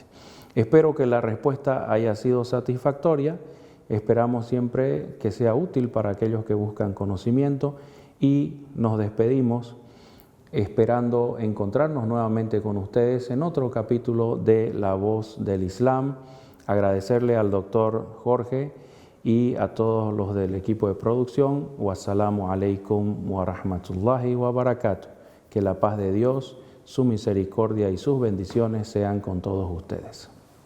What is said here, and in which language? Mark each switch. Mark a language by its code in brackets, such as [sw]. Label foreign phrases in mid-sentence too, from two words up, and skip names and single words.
[es] Espero que la respuesta haya sido satisfactoria, esperamos siempre que sea útil para aquellos que buscan conocimiento y nos despedimos esperando encontrarnos nuevamente con ustedes en otro capítulo de La Voz del Islam. Agradecerle al doctor Jorge y a todos los del equipo de producción. [ar] والسلام عليكم ورحمة الله وبركاته. [es] Que la paz de Dios, su misericordia y sus bendiciones sean con todos ustedes.